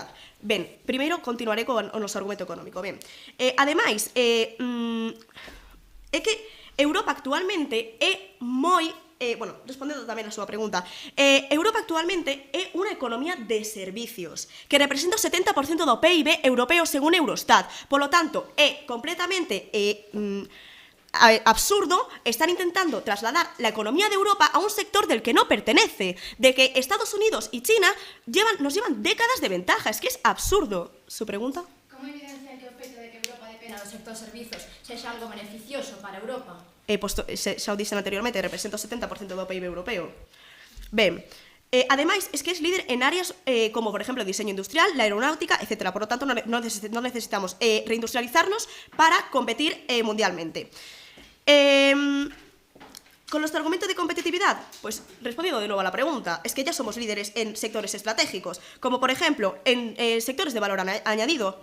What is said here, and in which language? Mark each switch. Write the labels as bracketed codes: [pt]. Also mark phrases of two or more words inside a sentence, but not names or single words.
[gl] Ben, primeiro continuaré con o noso argumento económico. Ben, ademais, é que Europa actualmente é moi... respondendo tamén a súa pregunta, Europa actualmente é unha economía de servicios que representa o 70% do PIB europeo según Eurostat. [es] Por lo tanto, é completamente absurdo estar intentando trasladar la economía de Europa a un sector del que no pertenece, de que Estados Unidos y China nos llevan décadas de ventaja. Es que es absurdo. ¿Su pregunta? [gl] ¿Cómo evidencia que o feito de que Europa dependa do sector servizos sexa algo beneficioso para Europa? Xa o dixen anteriormente, representa o 70% do PIB europeo. Ben, ademais, [es] es que es líder en áreas como, por ejemplo, el diseño industrial, la aeronáutica, etc. Por lo tanto, no necesitamos reindustrializarnos para competir mundialmente. Con nuestro argumento de competitividad, pues respondiendo de nuevo a la pregunta, es que ya somos líderes en sectores estratégicos, como por ejemplo en sectores de valor añadido.